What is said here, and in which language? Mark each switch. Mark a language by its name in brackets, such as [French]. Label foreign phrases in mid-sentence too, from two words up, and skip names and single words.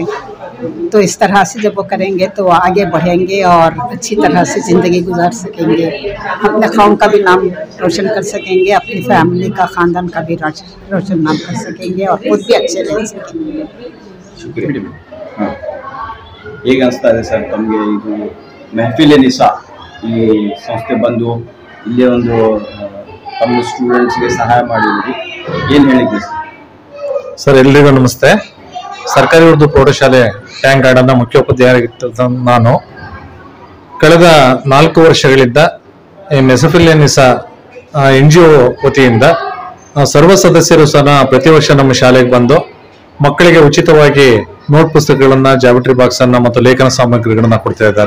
[Hindi] तो इस तरह से जब वो करेंगे तो वो आगे बढ़ेंगे और अच्छी तरह से ज़िंदगी गुजार सकेंगे, अपने कौम का भी नाम रोशन कर सकेंगे, अपनी फैमिली का, ख़ानदान का भी रोशन नाम कर सकेंगे और खुद भी अच्छे रह सकेंगे। हाँ, [Kannada] ಹೇಗೆ ಅನಿಸ್ತಾ ಇದೆ ಸರ್ ತಮಗೆ ಇದು ಮೆಹಫಿಲ್ ನಿಸಾ ಈ ಸಂಸ್ಥೆ ಬಂದು ಇಲ್ಲೇ ಒಂದು ತಮ್ಮ ಸ್ಟೂಡೆಂಟ್ಸ್ಗೆ ಸಹಾಯ ಮಾಡಿರೋದು ಏನು ಹೇಳಿದ್ರಿ ಸರ್? ಎಲ್ರಿಗೂ ನಮಸ್ತೆ. ಸರ್ಕಾರಿ ಉರ್ದು ಪ್ರೌಢಶಾಲೆ ಟ್ಯಾಂಕ್ ಗಾರ್ಡನ್ನ ಮುಖ್ಯೋಪಾಧ್ಯಾಯರಾಗಿದ್ದ ನಾನು ಕಳೆದ 4 ವರ್ಷಗಳಿಂದ ಮೆಹಫಿಲ್ ನಿಸಾ NGO ವತಿಯಿಂದ ಸರ್ವ ಸದಸ್ಯರು ಸಹ ಪ್ರತಿ ವರ್ಷ ನಮ್ಮ ಶಾಲೆಗೆ ಬಂದು ಮಕ್ಕಳಿಗೆ ಉಚಿತವಾಗಿ ನೋಟ್ ಪುಸ್ತಕಗಳನ್ನ, [English] geometry box [Kannada] ಅನ್ನ ಮತ್ತು ಲೇಖನ ಸಾಮಗ್ರಿಗಳನ್ನ ಕೊಡ್ತಾ ಇದ್ದಾರೆ.